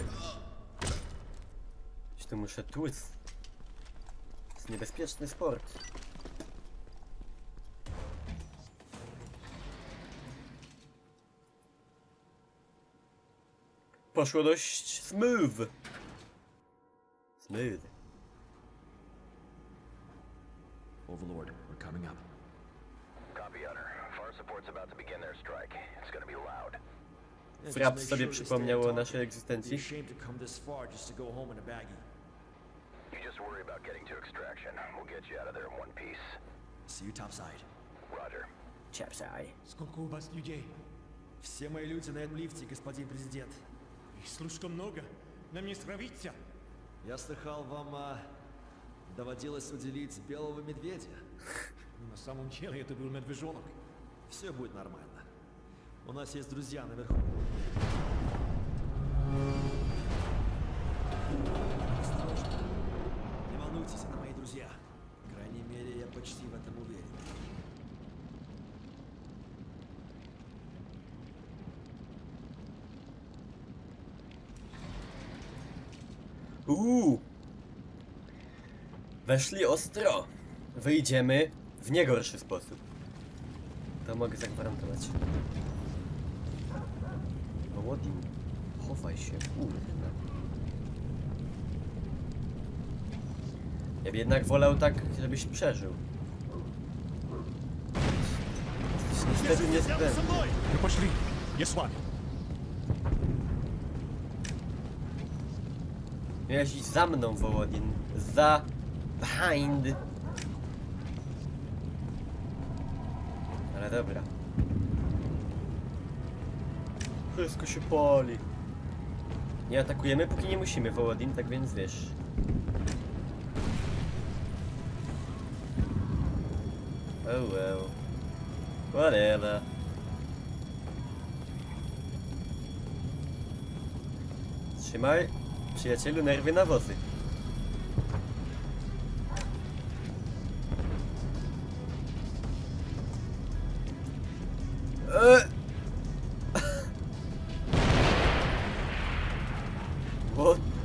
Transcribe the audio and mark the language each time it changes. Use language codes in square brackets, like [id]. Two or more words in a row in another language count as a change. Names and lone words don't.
[pl] Gdzieś tu muszę tłuc. To jest niebezpieczny sport. Poszło dość smooth. Smooth. [en] Overlord, we're coming up. Copy, Hunter. Far support's about to begin their strike. It's gonna be loud. [pl] Frap sobie przypomniał o naszej egzystencji. [en] Ashamed to come this far just to go home in a baggie. You just worry about getting to extraction. We'll get you out of there in one piece. See you topside. Roger. [pl] Ciapsaj. [ru] Сколько у вас людей? Все мои люди на этом лифте, господин президент. Их слишком много. Нам не справиться. Я слыхал, вам доводилось уделить белого медведя. На самом деле это был медвежонок. Все будет нормально. У нас есть друзья наверху. Осторожно. Не волнуйтесь, это мои друзья. По крайней мере, я почти в этом уверен. [pl] Weszli ostro. Wyjdziemy w niegorszy sposób. To mogę zagwarantować. Wołodin, chowaj się, kurde. Ja bym jednak wolał tak, żebyś przeżył. Jesteś niestety niezbędny. [ru] Мы пошли. Я с вами. [pl] Miałeś iść za mną, Wołodin. Za... behind. Ale dobra. Wszystko się pali. Nie atakujemy, póki nie musimy, Wołodin, tak więc wiesz. [en] Oh well. Whatever. [pl] Trzymaj, przyjacielu, nerwy na wozy. What?